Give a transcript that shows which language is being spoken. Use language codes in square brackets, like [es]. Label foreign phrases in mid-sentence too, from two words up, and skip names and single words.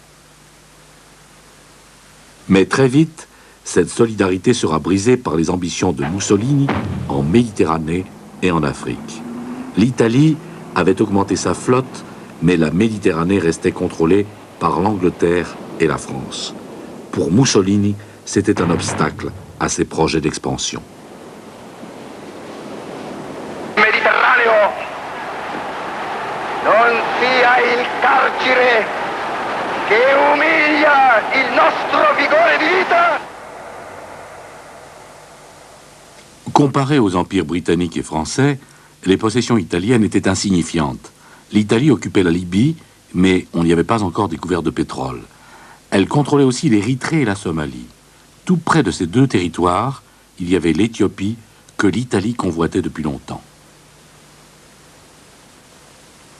[fr] Mais très vite, cette solidarité sera brisée par les ambitions de Mussolini en Méditerranée et en Afrique. L'Italie avait augmenté sa flotte, mais la Méditerranée restait contrôlée par l'Angleterre et la France. Pour Mussolini, c'était un obstacle à ses projets d'expansion. [it] Mediterraneo non sia il carcere che umilia il nostro vigore di vita. [fr] Comparé aux empires britanniques et français, les possessions italiennes étaient insignifiantes. L'Italie occupait la Libye, mais on n'y avait pas encore découvert de pétrole. Elle contrôlait aussi l'Érythrée et la Somalie. Tout près de ces deux territoires, il y avait l'Éthiopie que l'Italie convoitait depuis longtemps.